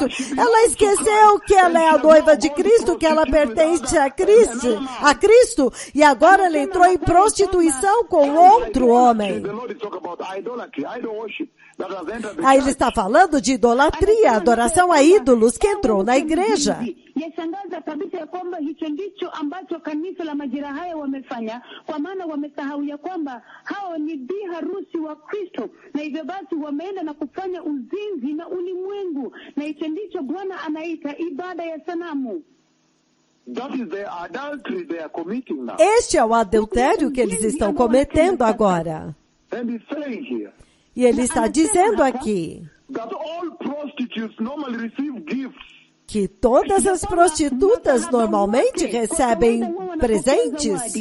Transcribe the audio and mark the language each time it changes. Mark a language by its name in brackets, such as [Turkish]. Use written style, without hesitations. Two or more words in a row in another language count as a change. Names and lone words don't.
[Portuguese] Ela esqueceu que ela é a noiva de Cristo, que ela pertence a Cristo, e agora ela entrou em prostituição com outro homem. Aí ele está falando de idolatria, adoração a ídolos que entrou na igreja. [Swahili] Yashangaza kabisa ya kwamba hicho ndicho ambacho kanisa la majira haya wamefanya, kwa maana wamesahau ya kwamba hao ni bi harusi wa Kristo, na hivyo basi wameenda na kufanya uzinzi na ulimwengu, na hicho ndicho Bwana anaita ibada ya sanamu. [Portuguese] Este é o adultério que eles estão cometendo agora. E ele está dizendo aqui que todas as prostitutas normalmente recebem presentes.